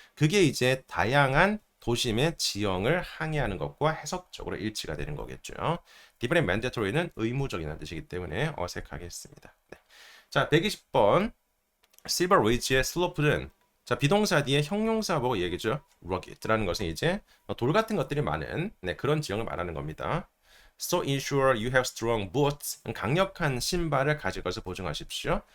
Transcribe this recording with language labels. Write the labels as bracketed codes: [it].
[ko] 그게 이제 다양한 도심의 지형을 항해하는 것과 해석적으로 일치가 되는 거겠죠. D번의 mandatory는 의무적이라는 뜻이기 때문에 어색하겠습니다. 네. 자, 120번. Silver Ridge의 슬로프는 자, 비동사 뒤에 형용사 보고 얘기죠. rugged라는 것은 이제 돌 같은 것들이 많은 그런 지형을 말하는 겁니다. [en] So ensure you have strong boots. [ko] 강력한 신발을 가질 것을 보증하십시오.